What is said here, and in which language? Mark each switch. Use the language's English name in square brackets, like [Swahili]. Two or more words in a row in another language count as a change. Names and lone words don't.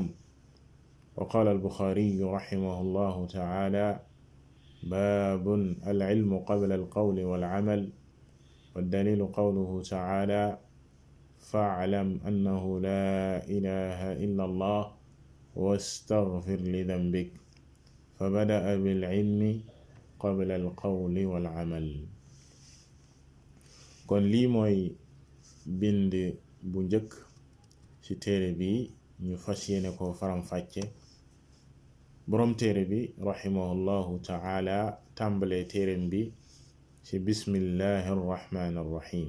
[Arabic] وقال البخاري رحمه الله تعالى باب العلم قبل القول والعمل. والدليل قوله تعالى فاعلم أنه لا إله إلا الله واستغفر لذنبك فبدأ بالعلم قبل القول والعمل. [Wolof] kon lii mooy bind bu njëkk ci téere bi ñu fas yéene ko faram-fàcce. boroom téere bi [Arabic] رحمه الله تعالى [Wolof] tàmbalee téereem bi ci [Arabic] بسم الله الرحمن الرحيم.